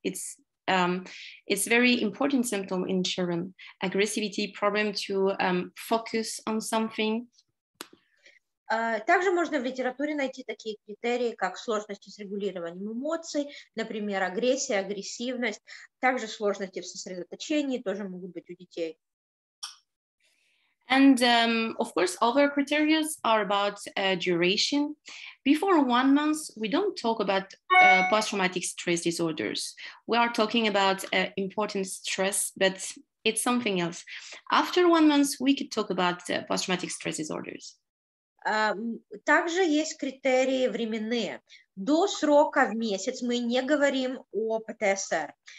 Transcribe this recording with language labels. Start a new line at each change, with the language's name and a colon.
English: It's very important symptom in children. Aggressivity, problem to focus on something.
Russian: Также можно в литературе найти такие критерии, как сложности с регулированием эмоций, например, агрессия, агрессивность, также сложности в сосредоточении тоже могут быть у детей.
English: And of course, other criteria are about duration. Before 1 month, we don't talk about post-traumatic stress disorders. We are talking about important stress, but it's something else. After 1 month, we could talk about post-traumatic stress disorders.
Russian: Также есть критерии временные. До срока в месяц мы не говорим о ПТСР.